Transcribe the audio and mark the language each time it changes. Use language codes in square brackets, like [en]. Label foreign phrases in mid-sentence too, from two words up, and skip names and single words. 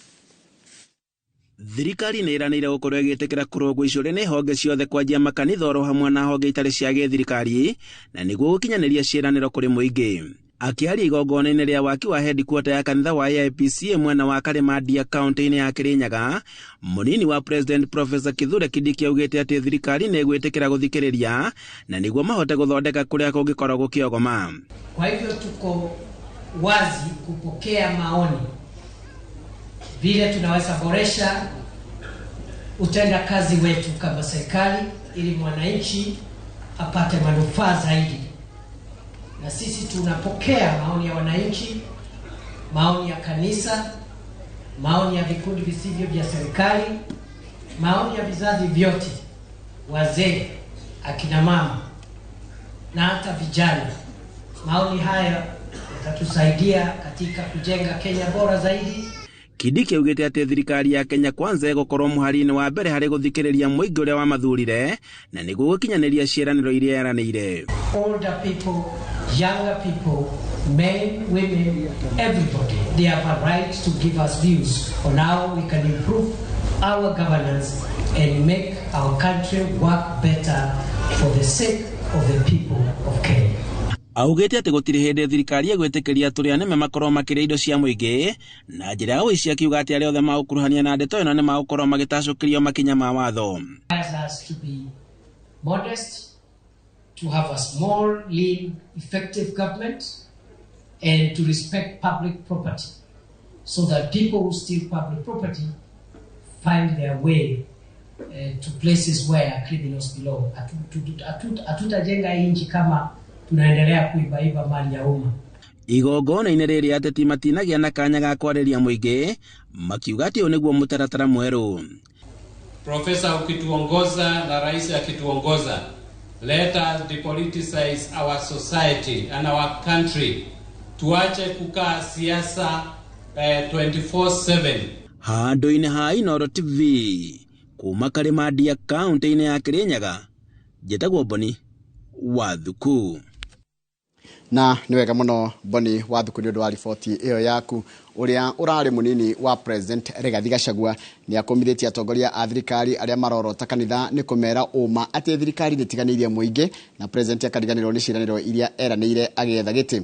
[ki] Thirikari nĩ ĩranĩire gũkorwo ĩgĩtĩkĩra kũrũngwo icũrĩ nĩ honge ciothe kwanjia makanitha oro hamwe na honge itarĩ cia gĩthirikari na nĩguo gũkinyanĩria ciĩranĩro kũrĩ mũingĩ. Akĩaria igongona-inĩ rĩa waki wa headquarter ya kanitha wa AIPCA mwena wa Karimandia kaunti-inĩ ya Kirinyaga, mũnini wa President Professor Kithure Kindiki augĩte atĩ thirikari nĩ ĩgwĩtĩkĩra gũthikĩrĩria na nĩguo mahote gũthondeka kũrĩa kũngĩkorwo gũkĩogoma. [sw] Kwa hivyo tuko wazi kupokea maoni vile tunaweza boresha utenda kazi wetu kama serikali ili mwananchi apate manufaa zaidi. Na sisi tunapokea maoni ya wananchi, maoni ya kanisa, maoni ya vikundi visivyo vya serikali, maoni ya vizazi vyote, wazee, akina mama na hata vijana. Maoni haya yatatusaidia katika kujenga Kenya bora zaidi. [ki] Kindiki augĩte atĩ thirikari ya Kenya Kwanza ĩgũkorwo mũhari-inĩ wa mbere harĩ gũthikĩrĩria mũingĩ ũrĩa wamathurire na nĩguo gũkinyanĩria ciĩranĩro iria eranĩire. [en] Older people, younger people, men, women, everybody, they have a right to give us views on how we can improve our governance and make our country work better for the sake of the people of Kenya. [ki] Augĩte atĩ gũtirĩ hĩndĩ thirikari ĩgwĩtĩkĩria tũrĩa nĩme makorwo makĩrĩa indo cia mũingĩ na njĩra ya ũici, akiuga atĩ arĩa othe magũkuruhania na ndeto ĩno nĩ magũkorwo magĩtacũkĩrio makinya ma watho. [en] Us to be modest, to have a small, lean, effective government and to respect public property so that people who steal public property find their way to places where criminals belong. [sw] Hatutajenga inchi kama tunaendelea kuibaiba mali ya umma. [ki] Igongona-inĩ rĩrĩ ateti matinagĩa na kanya ga kwarĩria mũingĩ makiuga atĩ ũyũ nĩguo mũtaratara mwerũ. [sw] Profesa ukituongoza na rais akituongoza, [en] let us depoliticize our society and our country. [sw] Tuache kukaa siasa 24/7. [ki] Handũ-inĩ ha Inooro TV kuma Karimandia kaunti-inĩ ya Kirinyaga, njĩtagwo Boni Wathuku. Na nĩ wega mũno Boni Wathuku nĩ ũndũ wa riboti ĩyo yaku. Ũrĩa ũrarĩ mũnini wa President Rigathi Gachagua nĩ akomithĩtie atongoria a thirikari arĩa marorota kanitha nĩ kũmera ũma atĩ thirikari nĩ tiganĩirie mũingĩ na President akariganĩrwo nĩ ciĩranĩro iria eranĩire agĩetha gĩtĩ.